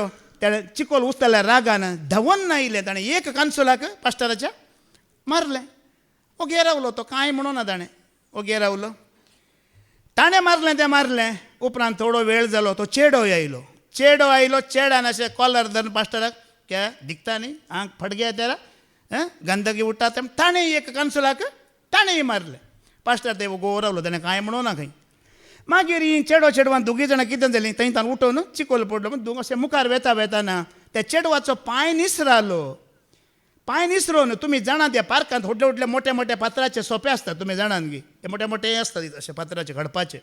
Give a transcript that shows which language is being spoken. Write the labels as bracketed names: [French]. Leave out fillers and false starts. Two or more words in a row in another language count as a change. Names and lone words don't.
[Konkani] त्या चिकोल उचलल्या रागान धांवन आयलें. ताणें एक कांसुलाक पास्टराच्या मारलें. ओगे रावलो तो, कांय म्हणून ना ताणें. ओगे रावलो, ताणें मारलें. उपरांत थोडो वेळ जालो, तो चेडो आयलो. चेड्यान अशें कॉलर धरून पास्टराक, [Hindi] क्या दिखता न्ही, आंख फट गया तेरा, गंदगी उठा. [Konkani] ताणें एक कांसुलाक ताणेंय मारलें. पास्टर ते ओगो रावलो, ताणें कांय म्हणूं ना खंय. मागीर ही चेडवान दोगी जाणां कितें जालीं, थंयच्यान उठोवन चिकोल पडलो. अशें मुखार वेताना त्या चेडवाचो पांय निसरालो. पांय निसरून, तुमी जाणात ह्या पार्कांत व्हडले मोठे फातराचे सोपे आसतात, तुमी जाणात गी, ते मोठे आसतात अशे फातराचे घडपाचे.